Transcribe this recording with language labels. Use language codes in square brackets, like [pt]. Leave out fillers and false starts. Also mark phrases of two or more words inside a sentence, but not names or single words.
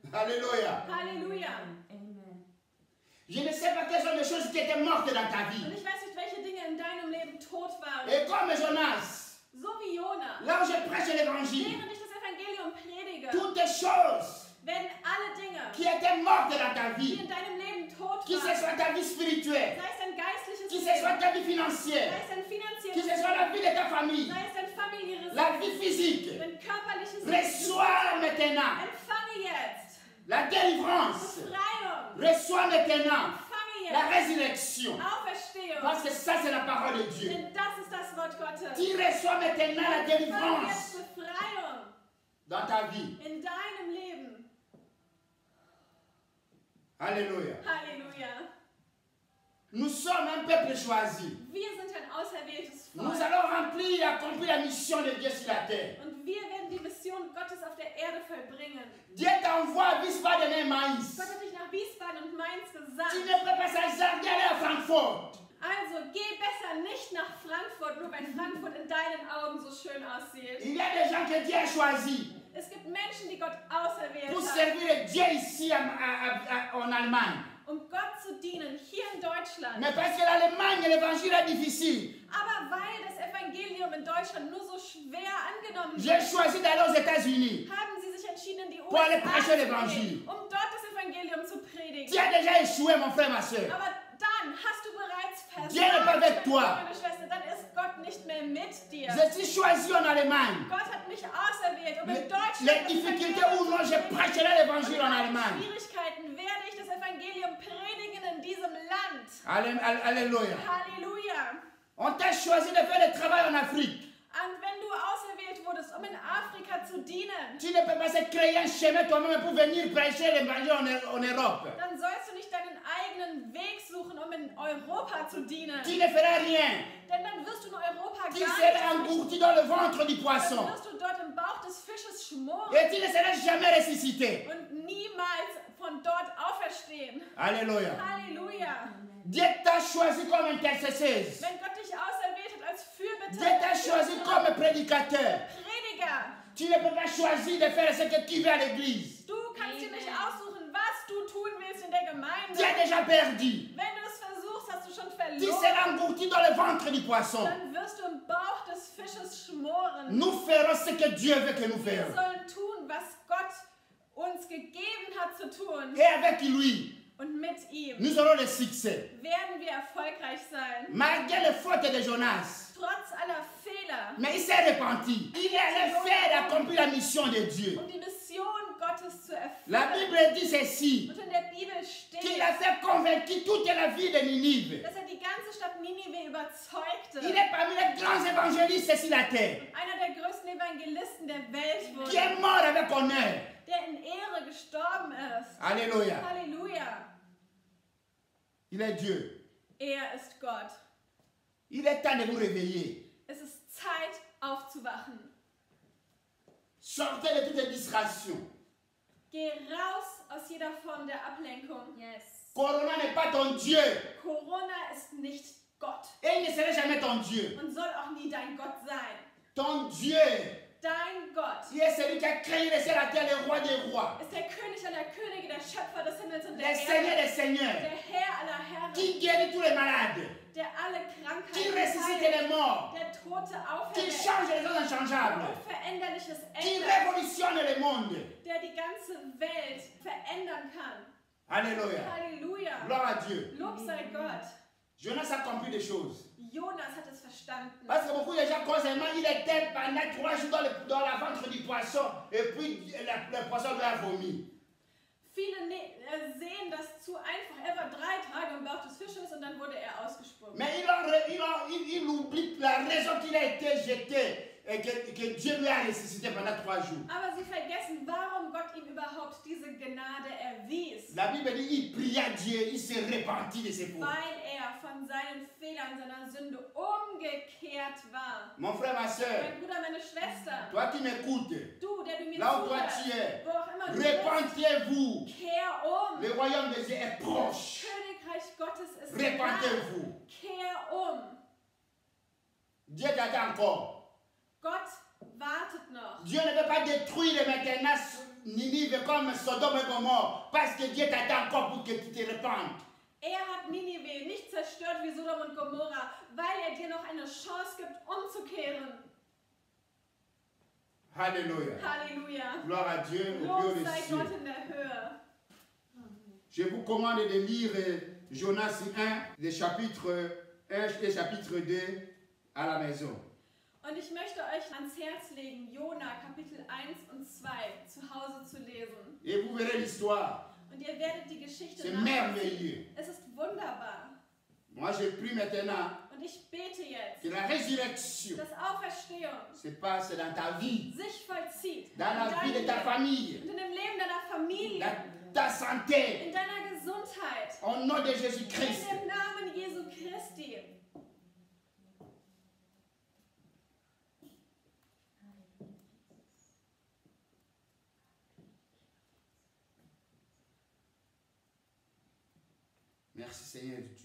[fr] Alléluia. [de] Halleluja. [fr] Je ne sais pas quelles sont les choses qui étaient mortes dans ta [de] Und [fr] vie. [de] ich weiß nicht, welche Dinge in deinem Leben tot waren. [fr] Et comme Jonas, [de] So wie Jona. [fr] là où je prêche l'évangile, [de] Während ich das Evangelium predige, [fr] toutes les choses [de] werden alle Dinge, [fr] qui étaient mortes dans ta [de] die [fr] vie, [de] in deinem Leben tot [fr] que ce [de] waren, [fr] soit ta vie spirituelle, [de] sei es dein geistliches [fr] que ce [de] Leben, [fr] soit ta vie [de] sei [fr] financière, [de] es dein [fr] que [de] finanzielles [fr] ce soit la vie de ta famille, [de] sei es dein familiäres [fr] la [de] Leben, [fr] vie physique, [de] dein körperliches Leben. [fr] reçois maintenant [de] Empfange jetzt [fr] la délivrance, [de] Befreiung. [fr] reçois maintenant [de] Empfange [fr] la [de] jetzt [fr] résurrection, [de] Auferstehung. [fr] parce que ça c'est la parole de Dieu. [de] Denn das ist das Wort Gottes. [fr] Tu reçois maintenant la [de] Empfange jetzt [fr] délivrance [de] Befreiung [fr] dans ta vie. [de] in deinem Leben. [fr] Alléluia. [de] Halleluja. [fr] Nous sommes un peuple choisi. [de] Wir sind ein auserwähltes [fr] Nous [de] Volk. [fr] allons remplir et accomplir la mission de Dieu sur la terre. [de] Und wir werden die Mission Gottes auf der Erde vollbringen. [fr] Dieu t'envoie à Wiesbaden et Mainz. [de] Gott hat dich nach Wiesbaden und Mainz gesandt. [fr] Tu ne peux pas s'hasarder aller à Francfort. [de] Also geh besser nicht nach Frankfurt, nur weil Frankfurt in deinen Augen so schön aussieht. [fr] Il y a des gens que Dieu a choisis [de] Es gibt Menschen, die Gott auserwählt [fr] pour [de] hat, [fr] servir Dieu ici en Allemagne. [de] um Gott zu dienen, hier in Deutschland. [fr] Mais parce que l'Allemagne, l'évangile est difficile. [de] Aber weil das Evangelium in Deutschland nur so schwer angenommen [fr] J'ai [de] wird, [fr] choisi d'aller aux États-Unis. [de] haben sie sich entschieden, in die [fr] Pour aller [de] USA [fr] prêcher [de] zu [fr] l'évangile. [de] gehen, um dort das Evangelium zu predigen. [fr] Tu as déjà échoué, mon frère, ma soeur. [de] Aber dann hast du bereits [fr] Dieu n'est pas avec toi. [de] meine Schwester, dann ist Gott nicht mehr mit dir. [fr] Je suis choisi en Allemagne. [de] Gott hat mich auserwählt, um in [fr] Les [de] Deutschland [fr] difficultés ou non, je prêcherai l'évangile en Allemagne. [de] Schwierigkeiten werde ich das Evangelium predigen in diesem Land. [fr] Alléluia. [de] Halleluja. [fr] On t'a choisi de faire le travail en Afrique. [de] Und wenn du auserwählt wurdest, um in Afrika zu dienen, [fr] Tu ne peux pas se créer un chemin toi-même pour venir prêcher l'évangile en Europe. [de] dann sollst du nicht deinen eigenen Weg suchen, um in Europa zu dienen. [fr] Tu ne feras rien. [de] Denn dann wirst du in Europa [fr] Tu [de] gar [fr] seras [de] nicht [fr] engouti dans le ventre du [de] dann [fr] poisson. [de] wirst du dort im Bauch des Fisches schmoren [fr] Et tu ne seras jamais ressuscité. [de] und niemals von dort auferstehen. [fr] Alléluia. [de] Halleluja. [fr] Dieu t'a choisi comme intercesseuse. [de] Wenn Gott dich auserwählt hat als [fr] Dieu t'a choisi [de] Fürbitter, [fr] comme prédicateur. [de] Prediger, [fr] Tu ne peux pas choisir de faire ce que tu veux à l'église. [de] du kannst dir nicht aussuchen, was du tun willst in der Gemeinde. [fr] Tu as déjà perdu. [de] Wenn du es versuchst, hast du schon [fr] Tu [de] verloren. [fr] seras engouti dans le ventre du poisson. [de] Dann wirst du im Bauch des Fisches schmoren. [fr] Nous ferons ce que Dieu veut que nous [de] Wir [fr] fassions. [de] sollen tun, was Gott uns gegeben hat zu tun. [fr] Et avec lui, [de] Und mit ihm [fr] nous aurons le succès. [de] werden wir erfolgreich sein. [fr] Malgré les fautes de Jonas, [de] Trotz aller Fehler. [fr] mais il s'est repenti. Il allait faire accomplir la mission de Dieu. [de] Um die Mission Gottes zu [fr] La [de] erfüllen. [fr] Bible dit ceci, [de] Und in der Bibel steht, [fr] qu'il a fait convaincre toute la vie de Ninive. [de] dass er die ganze Stadt Ninive überzeugte. [fr] Il est parmi les grands évangélistes sur la terre, [de] Einer der größten Evangelisten der Welt [fr] qui [de] wurde, [fr] est mort avec honneur. [de] der in Ehre gestorben ist. [fr] Alléluia. [de] Halleluja. [fr] Il est Dieu. [de] Er ist Gott. [fr] Il est temps de vous réveiller. [de] Es ist Zeit aufzuwachen. [fr] Sortez de toutes les distractions. [de] Geh raus aus jeder Form der Ablenkung. Yes. [fr] Corona n'est pas ton Dieu. [de] Corona ist nicht Gott [fr] Et il ne sera jamais ton Dieu. [de] und soll auch nie dein Gott sein. [fr] Ton Dieu, [de] Dein Gott [fr] qui est celui qui a créé le ciel, la terre, le roi des rois, [de] ist der König aller Könige, der Schöpfer des Himmels und der [fr] le Seigneur [de] Erde, [fr] des seigneurs, [de] der Herr aller Herren, [fr] qui guérit tous les malades, [de] der alle [fr] qui [de] Krankheiten [fr] ressuscite [de] heilt, [fr] les morts, [de] der Tote [fr] qui [de] auferweckt, [fr] change les choses inchangeables, [de] Unveränderliches [fr] qui [de] ändert, [fr] révolutionne le monde. [de] der die ganze Welt verändern kann. [fr] Alléluia. [de] Halleluja! [fr] Gloire à Dieu. [de] Lob sei Gott. [fr] Jonas a compris des choses. [de] Jonas hat es verstanden. [fr] Parce que beaucoup de gens croient seulement il était pendant 3 jours dans la ventre du poisson et puis le poisson lui a vomi. [de] Viele sehen das zu einfach. Er war 3 Tage im Bauch des Fisches und dann wurde er ausgespuckt. [fr] Mais il oublie la raison qu'il a été jeté et que Dieu lui a ressuscité pendant 3 jours. [de] Aber sie vergessen, warum Gott ihm überhaupt diese Gnade erwies. [fr] La Bible dit il pria Dieu, il s'est repenti de ses fautes. [de] Weil er von seinen Fehlern, seiner Sünde umgekehrt war. [fr] Mon frère, ma soeur, [de] Mein Bruder, meine Schwester, [fr] toi qui m'écoutes, [de] du, der du mir [fr] là où toi [de] zuhörst, [fr] tu es, [de] wo auch immer du bist, [fr] repentez-vous. [de] kehr [fr] Le royaume de Dieu est proche. [de] Königreich Gottes ist nah. [fr] Repentez-vous. [de] Kehr [fr] Dieu t'attend encore. [de] Gott wartet noch. [fr] Dieu ne veut pas détruire maintenant Ninive comme Sodome et Gomorre parce que Dieu t'attend encore pour que tu te répandes. [de] Er hat Ninive nicht zerstört wie Sodom und Gomorra, weil er dir noch eine Chance gibt, umzukehren. [fr] Alléluia. [de] Halleluja. [fr] Gloire à Dieu au [de] Lob [fr] Dieu des [de] sei [fr] cieux. [de] Gott in der Höhe. [fr] Je vous commande de lire Jonas 1, le chapitre 1 et chapitre 2 à la maison. [de] Und ich möchte euch ans Herz legen, Jona Kapitel 1 und 2 zu Hause zu lesen. [fr] Et vous verrez l'histoire. [de] Und ihr werdet die Geschichte [fr] C'est [de] nachvollziehen. [fr] merveilleux. [de] Es ist wunderbar. [fr] Moi, je prie maintenant [de] Und ich bete jetzt, [fr] que la résurrection [de] dass Auferstehung [fr] se passe dans ta vie, [de] sich vollzieht. [fr] dans la [de] in [fr] vie de [de] deinem [fr] ta [de] Leben [fr] famille, [de] und in dem Leben deiner Familie, [fr] dans ta santé, [de] in deiner Gesundheit. [fr] au nom de [de] In [fr] Jésus-Christ. [de] dem Namen Jesu Christi. [fr] Merci Seigneur Dieu.